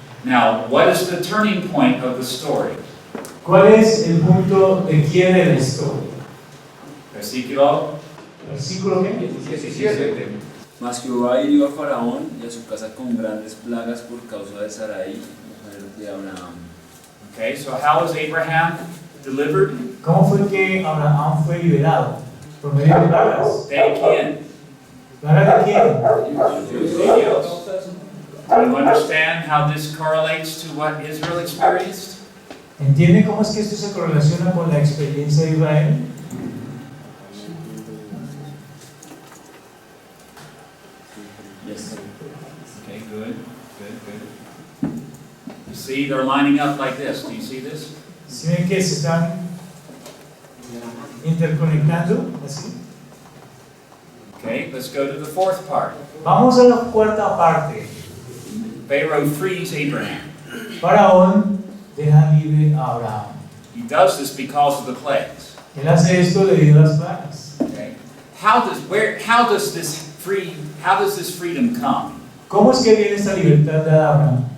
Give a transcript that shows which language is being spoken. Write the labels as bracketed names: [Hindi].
[English] Now, what is the turning point of the story? [Spanish] ¿Cuál es el punto de quiebre de la historia? Versículo Versículo ¿qué? 17. Mas Jehová hirió a Faraón y a su casa con grandes plagas por causa de Sarai, mujer de Abraham. [English] Okay, so how was Abraham delivered? [Spanish] ¿Cómo fue que Abraham fue liberado? Por medio de plagas. ¿De quién? ¿Plagas de quién? De Dios. [English] Do you understand how this correlates to what Israel experienced? [Spanish] ¿Entienden cómo es que esto se correlaciona con la experiencia de Israel? [English] Yes. Okay, good. You see, they're lining up like this. Do you see this? [Spanish] ¿Sí ven que se están interconectando? Así. [English] Okay, let's go to the fourth part. [Spanish] Vamos a la cuarta parte. [English] Pharaoh frees Abraham. [Spanish] Faraón deja libre a Abraham. [English] He does this because of the plagues. [Spanish] Él hace esto debido a las plagas. [English] Okay. How does this freedom come? [Spanish] ¿Cómo es que viene esta libertad de Abraham?